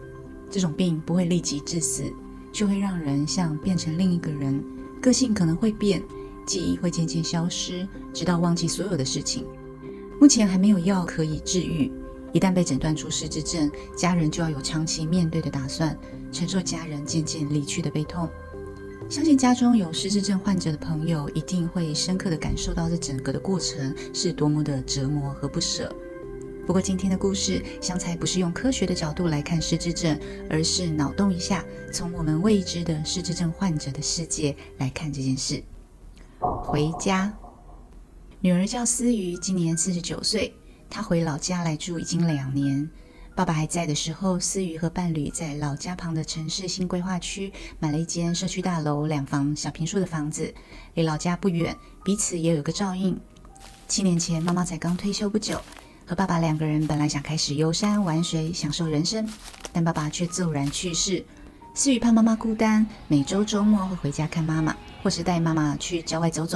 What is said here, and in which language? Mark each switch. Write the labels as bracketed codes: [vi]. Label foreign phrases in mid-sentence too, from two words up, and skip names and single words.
[zh] 這種病不會立即致死，卻會讓人像變成另一個人，個性可能會變，記憶會漸漸消失，直到忘記所有的事情。目前還沒有藥可以治癒，一旦被診斷出失智症，家人就要有長期面對的打算，承受家人漸漸離去的悲痛。相信家中有失智症患者的朋友，一定會深刻地感受到這整個的過程是多麼的折磨和不捨。不過今天的故事，香菜不是用科學的角度來看失智症，而是腦洞一下，從我們未知的失智症患者的世界來看這件事。回家，女兒叫思瑜，今年49歲。他回老家來住已經2年，爸爸還在的時候，思瑜和伴侶在老家旁的城市新規劃區買了一間社區大樓2房小坪數的房子，離老家不遠，彼此也有個照應。7年前，媽媽才剛退休不久，和爸爸2個人本來想開始遊山玩水，享受人生，但爸爸卻驟然去世。思瑜怕媽媽孤單，每周週末會回家看媽媽，或是帶媽媽去郊外走走。